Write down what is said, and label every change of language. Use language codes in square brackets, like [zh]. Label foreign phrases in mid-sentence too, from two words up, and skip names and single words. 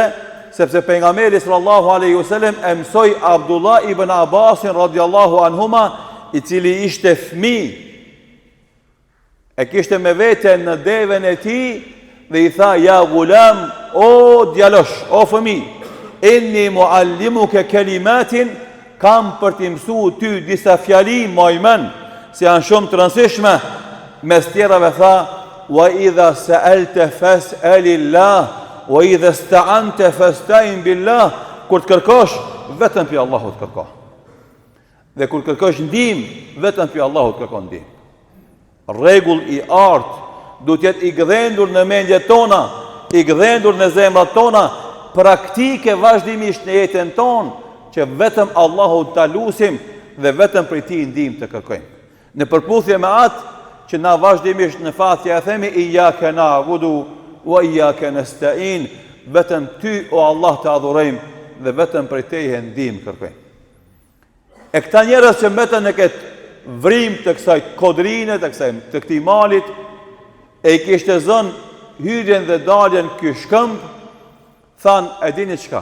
[sq] Sepse pejgamberi [ar] صلى الله عليه وسلم [sq] e mësoi Abdullah ibn Abbasin [ar] رضي الله عنهما, [sq] i cili ishte fëmijë, e kishte me vete në devën e tij dhe i tha: [ar] "يا غلام, [sq] o djalosh, o fëmijë, [ar] إني معلمك كلمات, [sq] kam për t'i mësu ty disa fjali majmen, se janë shumë të rëndësishme." Mes tjerave tha: [ar] "وإذا سألت فاسأل الله، وإذا استعنت فاستعن بالله." [sq] Kur të kërkosh, vetëm pi Allahut kërko. Dhe kur kërkosh ndihmë, vetëm pi Allahut kërko ndihmë. Rregull i artë duhet jetë i gdhendur në mendjet tona, i gdhendur në zemrat tona, praktike vazhdimisht në jetën tonë, që vetëm Allahut ta lutim dhe vetëm prej tij ndihmë të kërkojmë. Në përputhje me atë, që na vazhdimisht në Fatiha e themi [ar] إياك نعبد وإياك نستعين, [sq] vetëm ty o Allah të adhurojmë dhe vetëm prej teje ndihmë kërkojmë. E këta njerëz që mbetën në këtë vrim të kësaj kodrine, të këtij malit, e i kishte zënë hyrjen dhe daljen ky shkëmb, than, e dini çka?